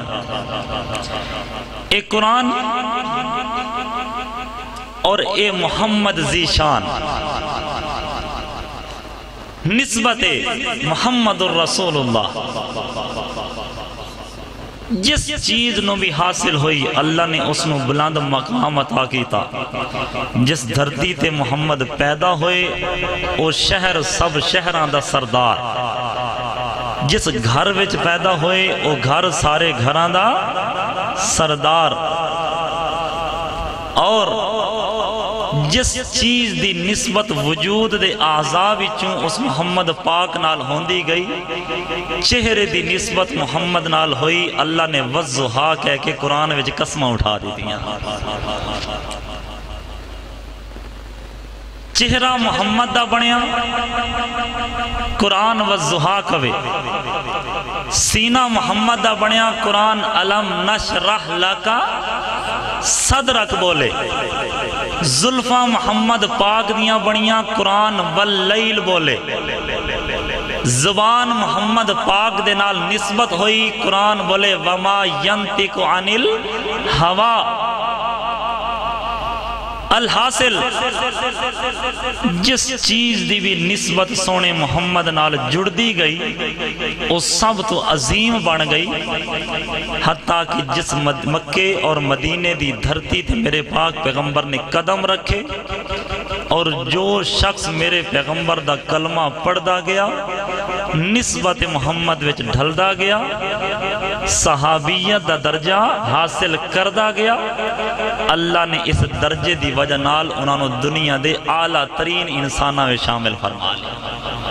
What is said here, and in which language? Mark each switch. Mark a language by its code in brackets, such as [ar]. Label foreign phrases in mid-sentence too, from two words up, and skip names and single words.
[pa] ایک قرآن اور اے محمد ذیشان، نسبت محمد الرسول اللہ، جس چیز نو بھی حاصل ہوئی اللہ نے اس نو بلند مقام عطا کیتا۔ جس دھرتی تے محمد پیدا ہوئے او شہر سب شہران دا سردار، جس گھر وچ پیدا ہوئے او گھر سارے گھران دا سردار، اور جس چیز دی نسبت وجود دے اعضاء وچوں اس محمد پاک نال ہوندی گئی، چہرے دی نسبت محمد نال ہوئی، اللہ نے والضحیٰ کہہ کے قرآن وچ قسمہ اٹھا دی دیا۔ چہرہ محمد دا بنیا، قرآن والضحیٰ کہے۔ سینہ محمد دا بنیا، قرآن [ar] علم نشرح لکا صدرک [pa] بولے۔ زلفاں محمد پاک دیاں بنیاں، قرآن واللیل بولے۔ زبان محمد پاک دے نال نسبت ہوئی، قرآن بولے [ar] وما ینطق عن الہوا۔ [pa] الحاصل جس چیز دی بھی نسبت سونے محمد نال جڑ دی گئی وہ سب تو عظیم بن گئی، حتیٰ کہ جس مکے اور مدینے دی دھرتی تھے میرے پاک پیغمبر نے قدم رکھے، اور جو شخص میرے پیغمبر دا کلمہ پڑھدا گیا، نسبت محمد وچ ڈھلدا گیا، صحابیت دا درجہ حاصل کردا گیا، اللہ نے اس درجے دی وجہ نال انہوں نے دنیا دے اعلیٰ ترین انسانہ میں شامل فرما لیا۔